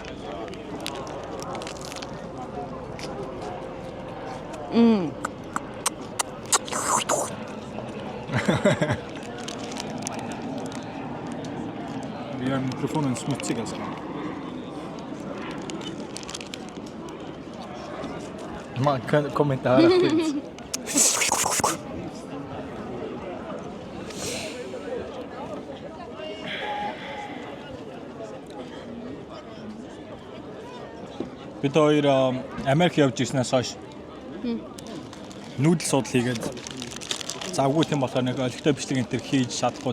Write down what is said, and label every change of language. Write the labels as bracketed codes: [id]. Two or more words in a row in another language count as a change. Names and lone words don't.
[sv] Vi gör mikrofonen smutsig alltså. Man kommer inte höra skit. [mn] Бид хоёр Америк явж ирснээс хойш нүүдэл судал хийгээд завгүй тийм болохоор нэг олигтой бичлэг энэ төр хийж чадахгүй.